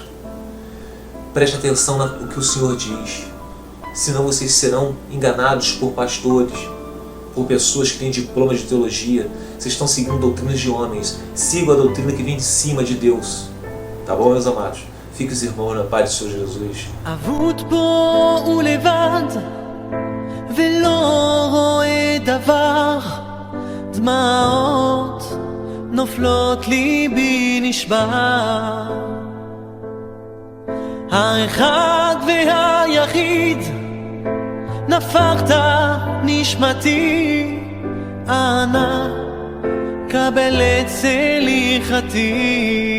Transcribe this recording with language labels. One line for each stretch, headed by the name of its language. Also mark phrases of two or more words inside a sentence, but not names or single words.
Portuguese: Preste atenção no que o Senhor diz, senão vocês serão enganados por pastores, por pessoas que têm diploma de teologia. Vocês estão seguindo doutrinas de homens. Sigam a doutrina que vem de cima de Deus. Tá bom, meus amados? Fiquem os irmãos na paz do Senhor Jesus.
Hebrew: אבוד פה ולבד ולא רואה דבר, דמעות נופלות ליבי נשבר. האחד והיחיד, נפחת נשמתי, אנא קבל את סליחתי.